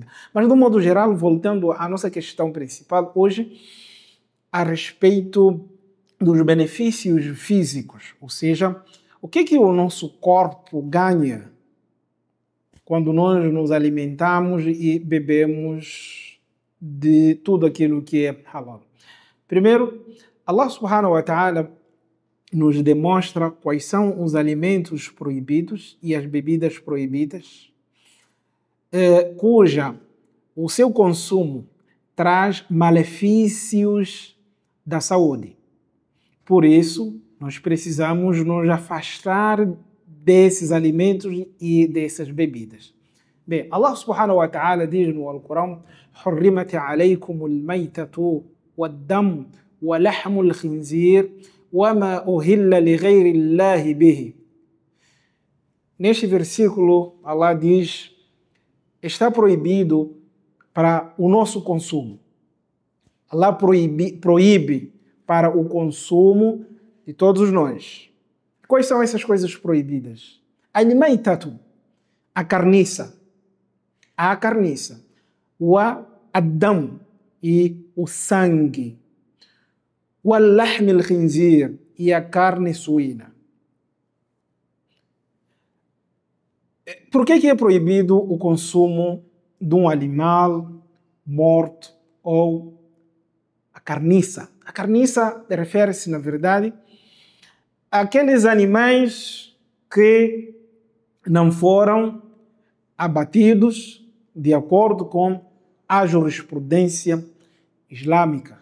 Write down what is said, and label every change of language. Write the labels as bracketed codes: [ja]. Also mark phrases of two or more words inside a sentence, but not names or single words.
[pt] Mas, de um modo geral, voltando à nossa questão principal, hoje, a respeito dos benefícios físicos, ou seja, o que o nosso corpo ganha quando nós nos alimentamos e bebemos de tudo aquilo que é halal. Primeiro, Allah [ar] سبحانه وتعالى [pt] nos demonstra quais são os alimentos proibidos e as bebidas proibidas, cuja o seu consumo traz malefícios da saúde. Por isso, nós precisamos nos afastar desses alimentos e dessas bebidas. Bem, Allah [ar] سبحانه وتعالى [pt] diz no Alcorão: [ar] حُرِّمَتْ عَلَيْكُمُ الْمَيْتَةُ وَالدَّمُ وَلَحْمُ الْخِنْزِيرِ وَمَا أُهِلَّ لِغَيْرِ اللَّهِ بِهِ. [pt] Neste versículo, Allah diz: está proibido para o nosso consumo. Allah proíbe para o consumo de todos nós. Quais são essas coisas proibidas? Al-maytatu, a carniça, [ar] والدم, [pt] e o sangue, [ar] ولحم الخنزير, [pt] e a carne suína. Por que é proibido o consumo de um animal morto ou a carniça? A carniça refere-se, na verdade, àqueles animais que não foram abatidos de acordo com a jurisprudência islâmica.